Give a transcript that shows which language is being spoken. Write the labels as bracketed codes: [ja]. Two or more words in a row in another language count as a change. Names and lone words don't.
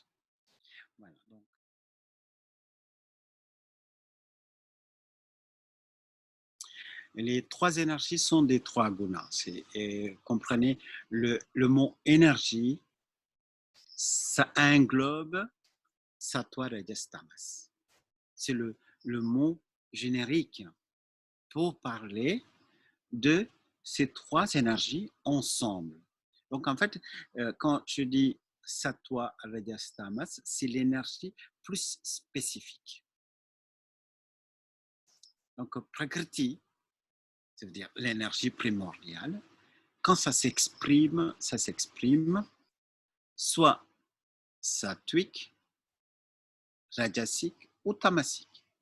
[fr] Voilà. Donc, Les trois énergies sont des trois gunas. Et comprenez, le mot énergie, ça englobe [sa] सत्त्व रजस् तमस्. [fr] C'est le mot générique pour parler de ces trois énergies ensemble. Donc, en fait, quand je dis [sa] सत्त्व रजस् तमस्, [fr] c'est l'énergie plus spécifique. Donc, prakriti, ça veut dire l'énergie primordiale. Quand ça s'exprime soit sattvique, rajasique ou tamasique.